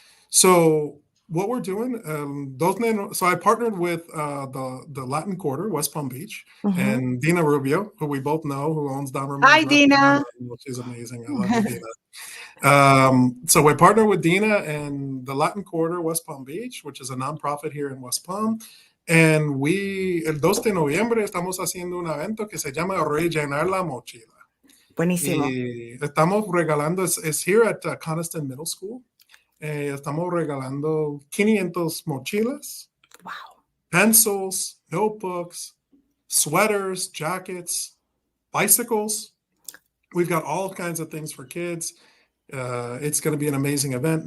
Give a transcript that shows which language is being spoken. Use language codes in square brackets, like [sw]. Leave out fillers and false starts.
[en] So what we're doing, so I partnered with the Latin Quarter, West Palm Beach, and Dina Rubio, who we both know, who owns Doberman's. Hi, Dina. She's amazing. I love you, Dina. So we partnered with Dina and the Latin Quarter, West Palm Beach, which is a nonprofit here in West Palm. [es] And el 2 de noviembre estamos haciendo un evento que se llama Rellenar la Mochila. Buenísimo. Y estamos regalando, [en] it's here at Conniston Middle School. [es] Estamos regalando 500 mochilas, [en] pencils, notebooks, sweaters, jackets, bicycles. We've got all kinds of things for kids. It's going to be an amazing event.